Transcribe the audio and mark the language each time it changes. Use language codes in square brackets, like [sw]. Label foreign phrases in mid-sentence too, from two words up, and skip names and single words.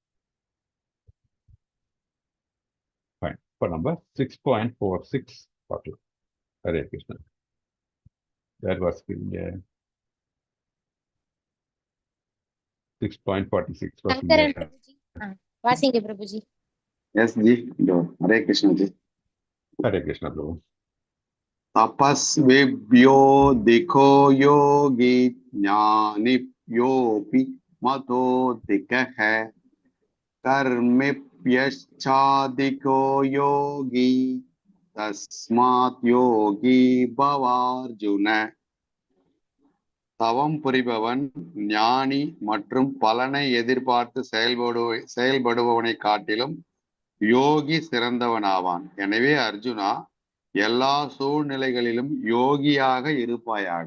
[ta] இப்போ நம்ம 6.46 பார்க்கலாம். ஹரே கிருஷ்ணன். யார் வாசிக்கிறீங்க? 6.46 சங்கரன் பிரபுஜி. வாசிங்க பிரபுஜி. [hi] यस जी, जो हरे कृष्ण जी. हरे कृष्ण प्रभु. [sa] तपस्विभ्योऽधिको योगी ज्ञानिभ्योऽपि मतोऽधिकः कर्मिभ्यश्चाधिको योगी तस्मात् योगी भवार्जुन. [ta] தவம் புரிபவன் ஞானி மற்றும் பலனை எதிர்பார்த்து செயல்படுபவனை காட்டிலும் யோகி சிறந்தவனாவான். எனவே அர்ஜுனா, எல்லா சூழ்நிலைகளிலும் யோகியாக இருப்பாயாக.